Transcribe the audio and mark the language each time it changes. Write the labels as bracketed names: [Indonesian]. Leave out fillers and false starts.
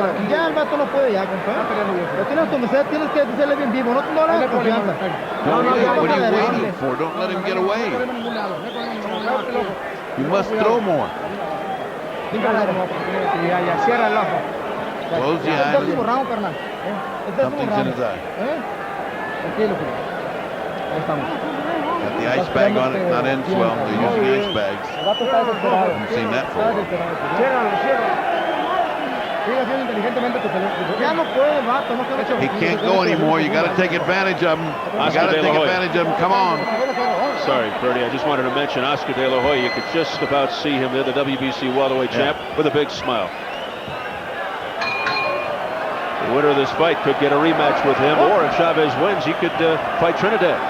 [Spanish] Ya el vato no puede ya, compa. Lo tienes como sea, tienes que hacerle bien vivo. No le hagas confianza. [English] What are you waiting for? Don't let him get away. You must throw more. [Spanish] Cierra el ojo. [English] Close the [Spanish] Este es [English] eyes. [Spanish] un round, carnal. Este es un [English] Something's in his eye. [Spanish] Tranquilo, Julio. Ahí estamos. [English] Got the ice bag on it, not in swell. They're using ice bags. [Spanish] El vato está desesperado. [English] Haven't seen that for a while. [Spanish] Ciérralo, ciérralo. Sigue haciendo inteligentemente tu pelea. Ya no puede el vato, no quiero. [English] He can't go anymore. You got to take advantage of him. You got to take advantage of him. Come on. Sorry, Bertie, I just wanted to mention Oscar De La Hoya. You could just about see him there, the WBC welterweight champ, with a big smile. The winner of this fight could get a rematch with him, or if Chavez wins, he could fight Trinidad.